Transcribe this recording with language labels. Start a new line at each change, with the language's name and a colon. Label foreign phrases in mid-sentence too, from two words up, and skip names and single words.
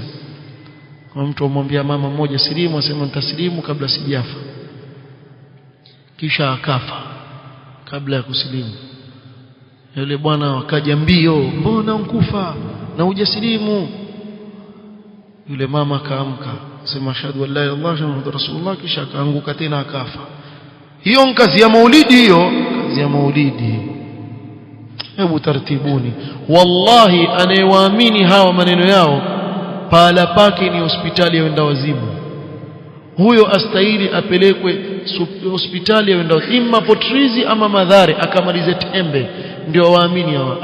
Swahili: Kwa mtu amwambia mama mmoja silimu, asema nitasilimu kabla sijafa, kisha akafa kabla ya kusilimu. Yule bwana wakaja mbio, mbona unkufa na hujasilimu? Yule mama akaamka, sema
Arabic: أشهد أن لا إله إلا الله محمد رسول الله,
Swahili: kisha akaanguka tena akafa. Hiyo ni kazi ya maulidi, hiyo kazi ya maulidi. Hebu tartibuni, wallahi anayewaamini hawa maneno yao pahala pake ni hospitali ya wenda wazimu. Huyo astahili apelekwe hospitali ya wenda wazimu, imma Potrizi ama Madhare, akamalize tembe ndio waamini hawa.